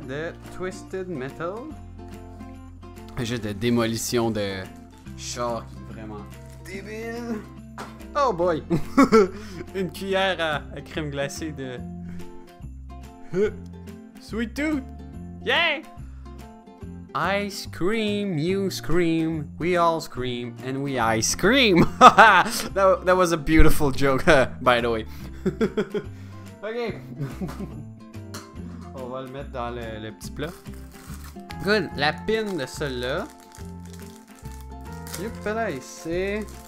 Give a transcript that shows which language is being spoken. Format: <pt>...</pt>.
<fr>De Twisted Metal. Un jeu de démolition de char qui est vraiment débile. Oh boy! Une cuillère à crème glacée de...</fr> <en>Sweet Tooth! Yeah! I scream, you scream, we all scream, and we ice cream! that was a beautiful joke, by the way.</en> <fr>Ok. On va le mettre dans le petit plat. Good. La pin de celle-là. C'est...</fr>